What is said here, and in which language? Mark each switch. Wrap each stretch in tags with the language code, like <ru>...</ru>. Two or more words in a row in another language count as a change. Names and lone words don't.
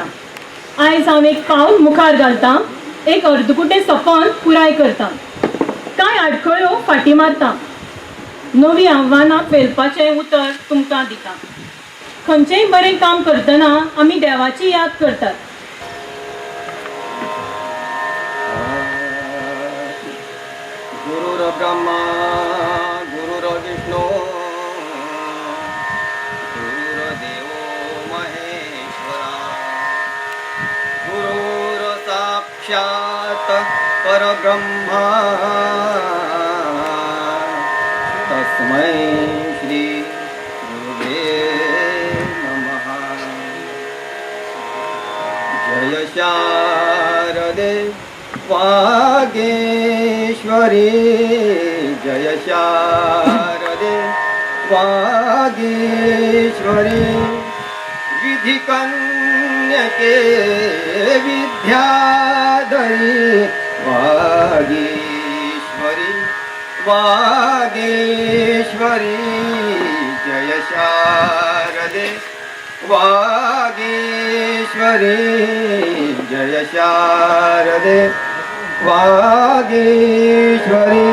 <kok>आयज हांव एक पावल मुखार घालतां. एक अर्दकुटें सपन पुराय करतां. कांय आडखळ्यो फाटीं मारतां. नवीं आव्हानां पेलपाचें उतर तुमकां दितां. खंयचेंय बरें काम करतना आमी देवाची याद करतात.</kok> <sa>गुरुर ब्रह्मा गुरुर्विष्णू गुरुर्देवो महेश्वरा गुरुर साक्षात् परब्रह्मा तस्मै श्री गुरुवे नमः. जय शारदे वागेश्वरी जय शारदे वागेश्वरी विधिकन्यके विद्याधरी वागेश्वरी वागेश्वरी जय शारदे वागेश्वरी जय शारदे वागेश्वरी.</sa>